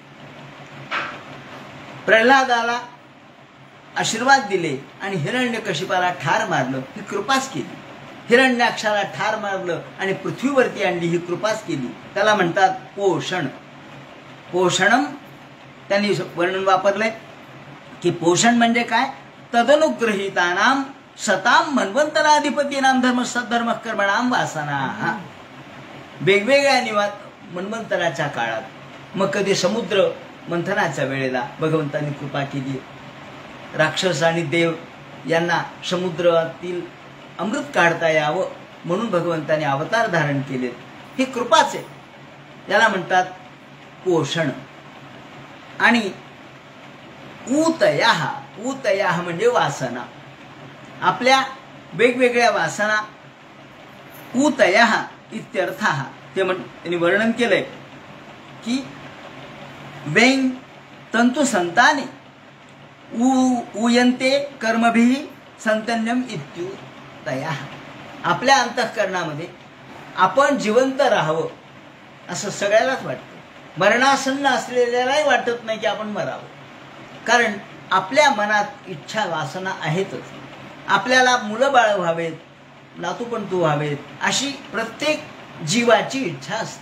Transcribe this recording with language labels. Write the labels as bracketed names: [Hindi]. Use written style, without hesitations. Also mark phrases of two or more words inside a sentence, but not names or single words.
[Marathi] प्रल्हादाला आशीर्वाद दिले आणि हिरण्यकशिपाला ठार मारलं, ही कृपाच केली. हिरण्याक्षाला ठार मारलं आणि पृथ्वीवरती आणली, ही कृपाच केली. त्याला म्हणतात पोषण. पोषणम त्यांनी वर्णन वापरलंय की पोषण म्हणजे काय, [Sanskrit] तदनुग्रहितानाम सताम मन्वंतराधिपतीनाम धर्म कर्मणाम वासना. [Marathi] वेगवेगळ्या मन्वंतराच्या काळात, मग कधी समुद्र मंथनाच्या वेळेला भगवंतांनी कृपा केली. राक्षस आणि देव यांना समुद्रातील अमृत काढता यावं म्हणून भगवंताने अवतार धारण केले, ही कृपाच आहे. याला म्हणतात पोषण. आणि ऊतयाः. ऊतयाः म्हणजे वासना, आपल्या वेगवेगळ्या वासना. [Sanskrit] ऊतयाः इत्यर्थः. [Marathi] त्यांनी वर्णन केलंय की [Sanskrit] वेंग तंतु संताने ऊयन्ते कर्मभिः संतन्यम इत्युतयाः. [Marathi] आपल्या अंतःकरणामध्ये आपण जिवंत राहावं असं सगळ्यालाच वाटतं. मरणासन्न असलेल्यालाही वाटत नाही की आपण मरावं, कारण आपल्या मनात इच्छा वासना आहेतच. आपल्याला मुलं बाळ व्हावेत, नातूपंतू व्हावेत, अशी प्रत्येक जीवाची इच्छा असते.